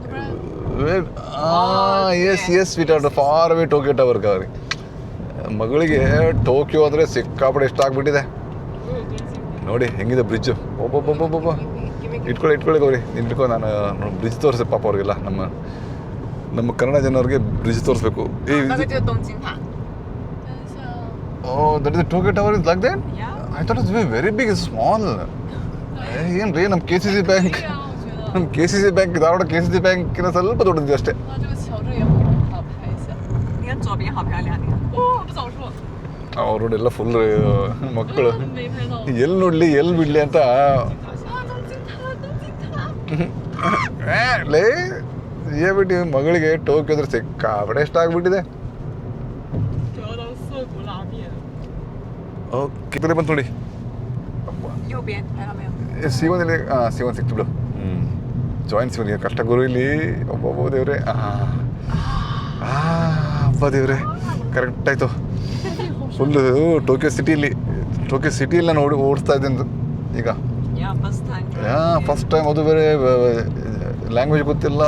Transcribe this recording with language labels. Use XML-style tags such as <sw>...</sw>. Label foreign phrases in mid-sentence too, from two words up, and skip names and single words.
<en>yes sweet art far away Tokyo Tower Gauri.</en> <kn>ಮಗಳಿಗೆ ಟೋಕಿಯೋ ಅಂದರೆ ಸಿಕ್ಕಾಪಟ್ಟೆ ಇಷ್ಟ ಆಗಿಬಿಟ್ಟಿದೆ. ನೋಡಿ ಹೆಂಗಿದೆ ಬ್ರಿಡ್ಜು. ಒಬ್ಬೊಬ್ಬೊಬ್ಬೊಬ್ಬ ಇಟ್ಕೊಳ್ಳಿ ಗೌರಿ. ಇಟ್ಕೊ. ನಾನು ಬ್ರಿಡ್ಜ್ ತೋರಿಸಿ ಪಾಪ ಅವ್ರಿಗೆಲ್ಲ ನಮ್ಮ ಕನ್ನಡ ಜನರಿಗೆ ಬ್ರಿಡ್ಜ್ ತೋರಿಸ್ಬೇಕು.</kn> <zh>那个就是东京塔。</zh> <en>oh that is Tokyo Tower is like that. Yeah. I thought it's very big, is small.</en> <kn>ಏನು ರೀ ನಮ್ಮ KCC ಬ್ಯಾಂಕ್, ಧಾರವಾಡ KCC ಬ್ಯಾಂಕಿನ ಸ್ವಲ್ಪ ದೊಡ್ಡದಿದೆ ಅಷ್ಟೇ.</kn> <zh>哇，这个桥这也很好拍一下。你看左边好漂亮，你看。哦，不早说。</zh> <kn>ಅವರೆಲ್ಲ ಫುಲ್ ಮಕ್ಕಳು</kn> <zh>没拍到。</zh> <kn>ಎಲ್ಲಿ ನೋಡಲಿ ಎಲ್ಲಿ ಬಿಡಲಿ ಅಂತ ಲೇ ಬಿಟ್ಟು ಮಗಳಿಗೆ ಟೋಕಿಯೋ ಅಂದ್ರೆ ಸಿಕ್ಕಾಪಟ್ಟೆ ಇಷ್ಟ ಆಗಿಬಿಟ್ಟಿದೆ. ಓಕೆ ಬಂತು ನೋಡಿ.</kn> <zh>右边看到没有？</zh> <kn>C1 C1 ಸಿಕ್ತು ಬಿಡು. ಜಾಯಿಂಟ್ C1 ಕಷ್ಟ ಗುರು ಇಲ್ಲಿ. ಒಬ್ಬೊಬ್ಬ ದೇವ್ರೆ. ಅಬ್ಬ ದೇವ್ರೆ ಕರೆಕ್ಟ್ ಆಯಿತು. ಫುಲ್ಲು ಟೋಕಿಯೋ ಸಿಟಿಯಲ್ಲಿ ನಾನು ಓಡಿಸ್ತಾ ಇದ್ದೀನಿ ಈಗ.</kn> <en>first time</en> <kn>ಅದು ಬೇರೆ ಲ್ಯಾಂಗ್ವೇಜ್ ಗೊತ್ತಿಲ್ಲ.</kn>